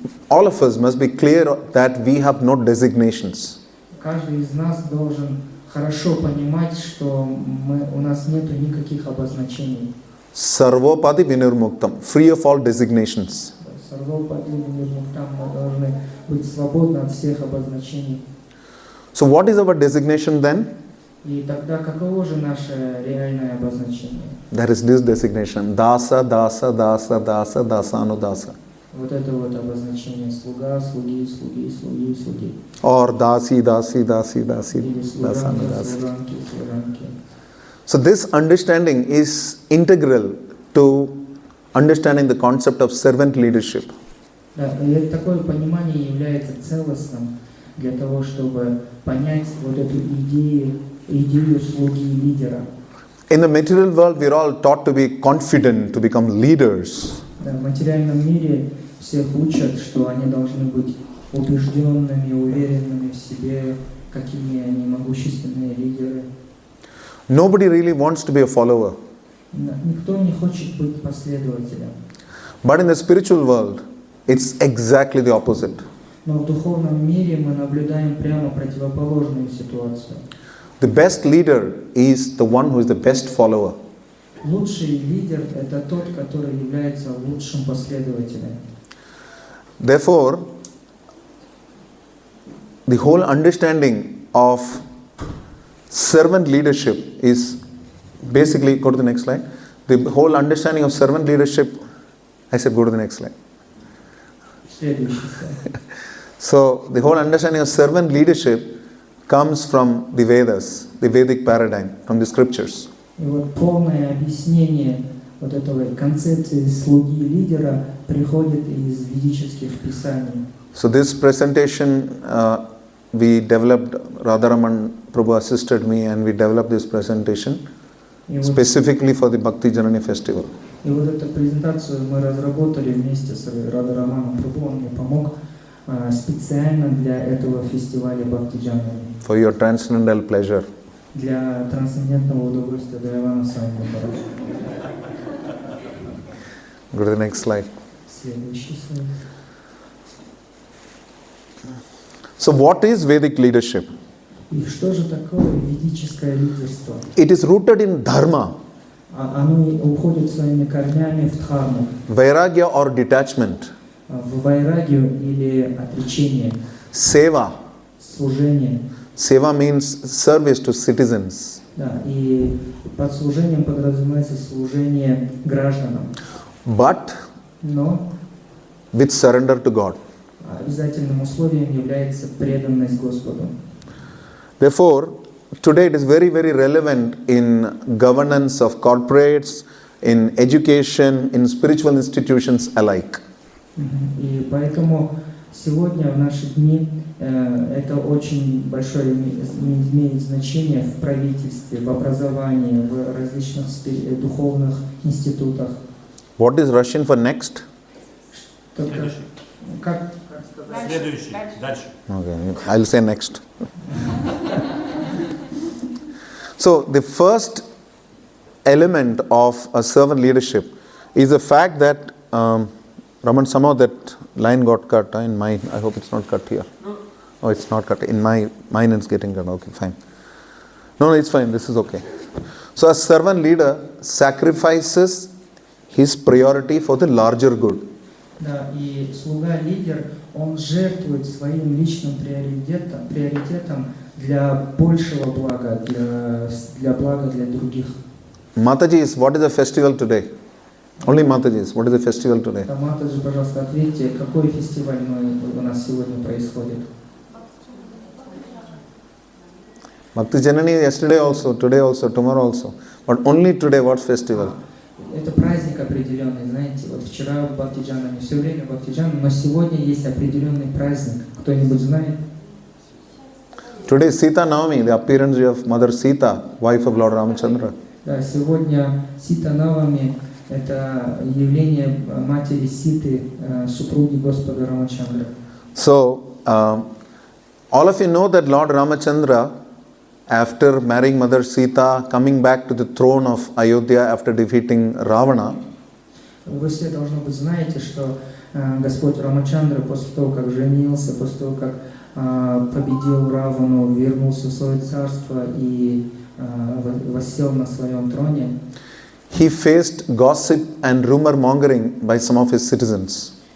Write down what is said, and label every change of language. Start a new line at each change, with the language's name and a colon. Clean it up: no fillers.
English: all of us must be clear that we have no designations.
Russian: каждый из нас должен хорошо понимать, что у нас нету никаких обозначений.
Sanskrit: Sarvopadi Vinirmuktam,
English: free of all designations.
Sanskrit: Сарвопади Винирмуктам,
Russian: мы должны быть свободны от всех обозначений.
English: So what is our designation then?
Russian: И тогда каково же наше реальное обозначение?
English: There is this designation,
Sanskrit: dasa, dasa, dasa, dasa, dasanudasa.
Russian: Вот это вот обозначение слуга, слуги, слуги, слуги, слуги.
Sanskrit: Or dasi, dasi, dasi, dasi,
Russian: Или служанка,
Sanskrit: dasanudasi.
Russian: служанки, служанки.
English: So this understanding is integral to understanding the concept of servant leadership.
Russian: Да, и такое понимание является целостным для того, чтобы понять вот эту идею слуги и лидера.
English: In the material world, we are all taught to be confident, to become leaders.
Russian: Да, в материальном мире всех учат, что они должны быть убежденными, уверенными в себе, какие они могущественные лидеры.
English: Nobody really wants to be a follower.
Russian: Никто не хочет быть последователем.
English: But in the spiritual world, it's exactly the opposite.
Russian: Но в духовном мире мы наблюдаем прямо противоположную ситуацию.
English: The best leader is the one who is the best follower.
Russian: Лучший лидер – это тот, который является лучшим последователем.
English: Therefore, the whole understanding of servant leadership is basically, go to the next slide. The whole understanding of servant leadership, I said go to the next slide.
Russian: Следующий слайд.
English: So, the whole understanding of servant leadership comes from the Vedas, the Vedic paradigm, from the scriptures.
Russian: И вот полное объяснение вот этой концепции слуги и лидера приходит из ведических писаний.
English: So this presentation we developed, Radharaman Prabhu assisted me and we developed this presentation specifically for the Bhakti Janani festival.
Russian: И вот эту презентацию мы разработали вместе с Радхараманом Прабху, он мне помог специально для этого фестиваля Бхакти Janani.
English: For your transcendental pleasure.
Russian: Для трансцендентного удовольствия Дайвана Сами.
English: Go to the next slide.
Russian: Следующий слайд.
English: So what is Vedic leadership?
Russian: И что же такое ведическое лидерство?
English: It is rooted in dharma,
Russian: Оно уходит своими корнями в дхарму,
English: vairagya or detachment,
Russian: в вайрагию или отречение,
Sanskrit: seva.
Russian: служение.
English: Seva means service to citizens.
Russian: Да, и под служением подразумевается служение гражданам.
English: But
Russian: Но
English: with surrender to God.
Russian: обязательным условием является преданность Господу.
English: Therefore, today it is very, very relevant in governance of corporates, in education, in spiritual institutions alike.
Russian: И поэтому сегодня, в наши дни, это очень большое имеет значение в правительстве, в образовании, в различных духовных институтах.
English: What is Russian for next?
Russian: Как сказать? Следующий. Дальше.
English: Okay, I'll say next. So, the first element of a servant leadership is the fact that, Raman, somehow that line got cut in mine. I hope it's not cut here. Oh, it's not cut. In mine it's getting cut. Okay, fine. No, it's fine. This is okay. So, a servant leader sacrifices his priority for the larger good.
Russian: Да, и слуга-лидер, он жертвует своим личным приоритетом для большего блага, для блага для других.
English: Mataji, what is the festival today? Only Mataji, what is the festival today?
Russian: Матаджи, пожалуйста, ответьте, какой фестиваль у нас сегодня происходит?
English: Bhakti Janani yesterday also, today also, tomorrow also. But only today, what festival?
Russian: Это праздник определенный, знаете, вот вчера в Бхакти Janani, все время Бхакти Janani, но сегодня есть определенный праздник. Кто-нибудь знает?
English: Today Sita Navami, the appearance of Mother Sita, wife of Lord Ramachandra.
Russian: Да, сегодня Сита Навами – это явление матери Ситы, супруги Господа Рамачандра.
English: So, all of you know that Lord Ramachandra, after marrying Mother Sita, coming back to the throne of Ayodhya after defeating Ravana,
Russian: Вы все, должно быть, знаете, что Господь Рамачандра после того, как женился, после того, как победил Равану, вернулся в свое царство и воссел на своем троне,
English: he faced gossip and rumor mongering by some of his citizens.